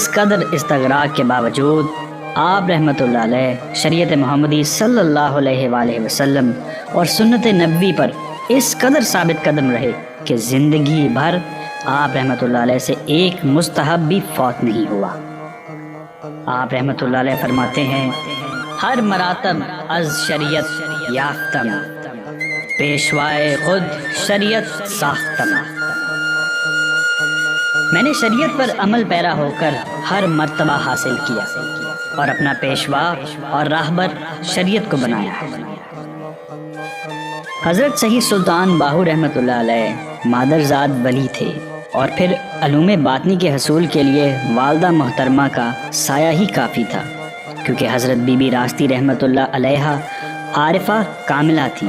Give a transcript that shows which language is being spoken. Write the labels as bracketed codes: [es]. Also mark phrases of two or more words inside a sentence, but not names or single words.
[ur] اس قدر استغراق کے باوجود آپ [ar] رحمۃ اللہ علیہ [ur] شریعت محمدی [ar] صلی اللہ علیہ وآلہ وسلم [ur] اور سنت نبوی پر اس قدر ثابت قدم رہے کہ زندگی بھر آپ [ar] رحمۃ اللہ علیہ [ur] سے ایک مستحب بھی فوت نہیں ہوا۔ آپ [ar] رحمۃ اللہ علیہ [ur] فرماتے ہیں [fa] ہر مراتب از شریعت یافتم، پیشوائے خود شریعت ساختم۔ [ur] میں نے شریعت پر عمل پیرا ہو کر ہر مرتبہ حاصل کیا اور اپنا پیشوا اور راہبر شریعت کو بنایا ہے۔ حضرت سید سلطان باہو [ar] رحمۃ اللہ علیہ [ur] مادرزاد ولی تھے، اور پھر علوم باطنی کے حصول کے لیے والدہ محترمہ کا سایہ ہی کافی تھا، کیونکہ حضرت بی بی راستی [ar] رحمۃ اللہ علیہ [ur] عارفہ کاملہ تھی۔